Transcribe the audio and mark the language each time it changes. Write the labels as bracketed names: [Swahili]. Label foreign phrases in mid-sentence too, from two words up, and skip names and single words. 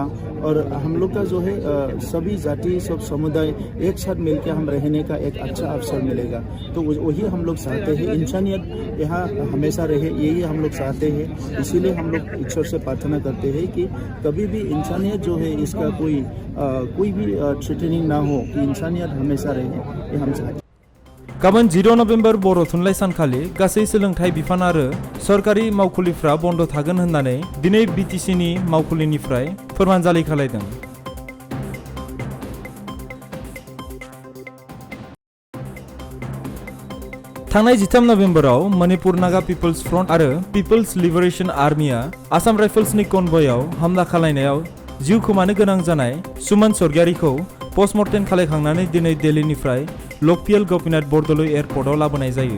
[Hindi] और हम लोग का जो है सभी जाति, सब समुदाय एक साथ मिलकर हम रहने का एक अच्छा अवसर मिलेगा। तो वही हम लोग चाहते हैं, इंसानियत यहाँ हमेशा रहे, यही हम लोग चाहते हैं। इसीलिए हम लोग ईश्वर से प्रार्थना करते हैं कि कभी भी इंसानियत जो है इसका कोई भी थ्रेटनिंग ना हो, कि इंसानियत हमेशा रहे, ये हम चाहते हैं। [Bodo] गाबोन 16 नबेम्बर बर' थुनलाइ सानखालि गासै सोलोंथाइ बिफान आरो सरकारि मावखुलिफ्रा बन्द थागोन होननानै दिनै बिटिसिनि मावखुलिनिफ्राय फोरमानजालि खालायदों। थांनाय 13 नबेम्बराव मणिपुर नागा पिपल्स फ्रन्ट आरो पिपल्स लिबारेशन आर्मिया आसाम राइफल्सनि कनभयआव हामला खालायनायाव जिउ खोमानो गोनां जानाय सुमन स्वर्गियारिखौ पस्टमर्टेम खालायखांनानै दिनै दिल्लीनिफ्राय लकपिएल गोपीनाथ बरदলৈ एयारपर्टआव लाबोनाय जायो।